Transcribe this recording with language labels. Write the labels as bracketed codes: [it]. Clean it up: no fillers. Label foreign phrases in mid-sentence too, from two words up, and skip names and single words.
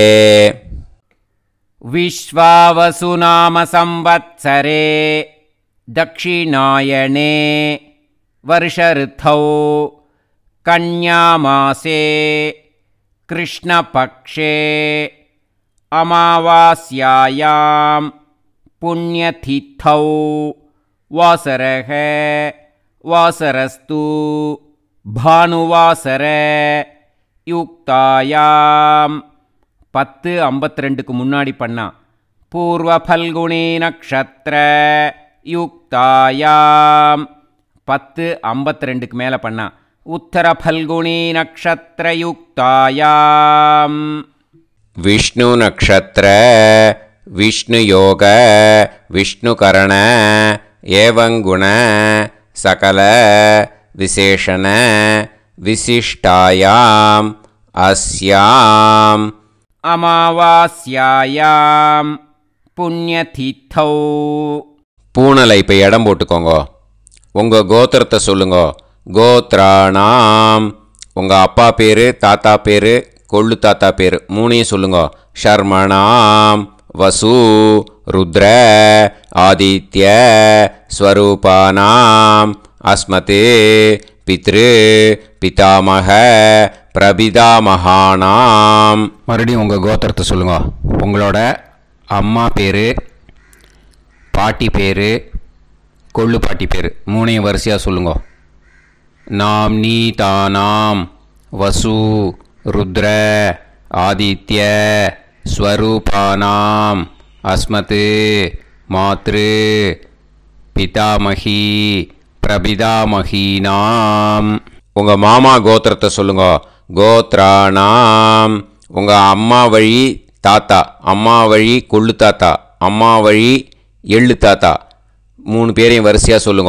[sa] विश्वावसुनाम संवत्सरे दक्षिणायने वर्षऋतौ कन्यामासे कृष्णपक्षे अमावास्यायां पुण्यतिथौ वासरः वासरस्तु भानुवासर युक्तायां [ta] 10:52க்கு முன்னாடி பண்ணா [sa] पूर्व फल्गुनी नक्षत्र युक्तायां [ta] 10:52க்கு மேலே பண்ணா [sa] उत्तर फल्गुनी नक्षत्र युक्तायां विष्णु नक्षत्र विष्णु योग विष्णुकरण एवं गुण सकल विशेषण विशिष्टायां अस्यां अमावास्यायां पुण्यतिथौ. [ta] பூனலை இப்போ இடம் போட்டுக்கோங்க. உங்கள் கோத்திரத்தை சொல்லுங்க. [sa] கோத்ராணாம். [ta] உங்கள் அப்பா பேர், தாத்தா பேர், கொள்ளு தாத்தா பேர் 3ஐயும் சொல்லுங்க. [sa] शर्मणाम् वसु रुद्र आदित्य स्वरूपानाम् अस्मत् पितृ पितामह प्रपितामहानाम्. [ta] மறுபடியும் உங்கள் கோத்திரத்தை சொல்லுங்க. உங்களோட அம்மா பேர், பாட்டி பேர், கொள்ளு பாட்டி பேர் 3ஐயும் வரிசையாக சொல்லுங்க. [sa] नाम्नी तानां वसु रुद्र आदित्य स्वरूपानां अस्मत् मातृ पितामही प्रपितामहीनाम्. [ta] உங்கள் மாமா கோத்திரத்தை சொல்லுங்க. கோத்ரானாம். உங்கள் அம்மா வழி தாத்தா, அம்மா வழி கொள்ளு தாத்தா, அம்மா வழி எள்ளு தாத்தா, 3 பேரையும் வரிசையாக சொல்லுங்க.